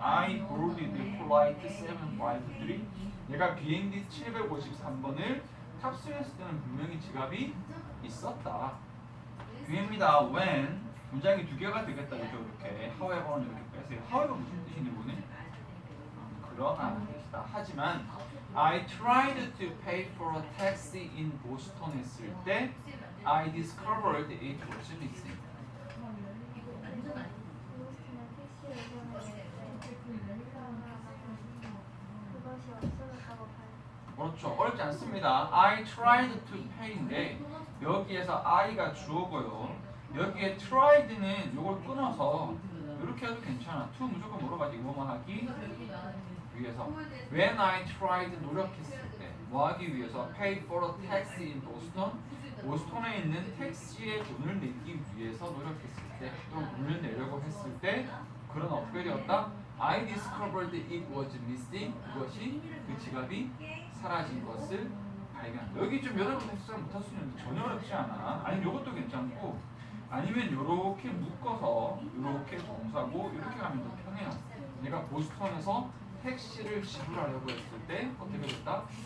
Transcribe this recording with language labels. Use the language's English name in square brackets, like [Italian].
[English] I boarded flight 753. [Korean] 내가 비행기 753번을 탑승했을 때는 분명히 지갑이 있었다. 뒤입니다. When 문장이 두 개가 되겠다. 그죠? 이렇게 however는 이렇게 빼세요. however 무슨 뜻이니 이거는? 그러나 뜻이다. 하지만 [English] I tried to pay for a taxi in Boston [Korean] 했을 때 [English] I discovered it was missing. [Korean] 보스턴에 택시 예전에 그것이 없어졌다고 봐요. 그렇죠. 어렵지 않습니다. [English] I tried to pay [Korean] 인데 여기에서 I가 주어고요. 여기에 tried는 이걸 끊어서 이렇게 해도 괜찮아. to 무조건 물어가지고 뭐뭐 하기 위해서. [English] When I tried [Korean] 노력했을 때 뭐 하기 위해서 [English] pay for a taxi in Boston [Korean] 보스턴에 있는 택시에 돈을 내기 위해서 노력했을 때 또 돈을 내려고 했을 때 그러나 어떻게 되었다? [English] I discovered it was missing. [Korean] 그것이 그 지갑이 사라진 것을 발견한다. 여기 좀 여러분 해석 못할 수 있는데 전혀 어렵지 않아. 아니면 이것도 괜찮고 아니면 이렇게 묶어서 이렇게 동사고 이렇게 가면 더 편해요. 내가 보스턴에서 택시를 지불하려고 했을 때 어떻게 됐다?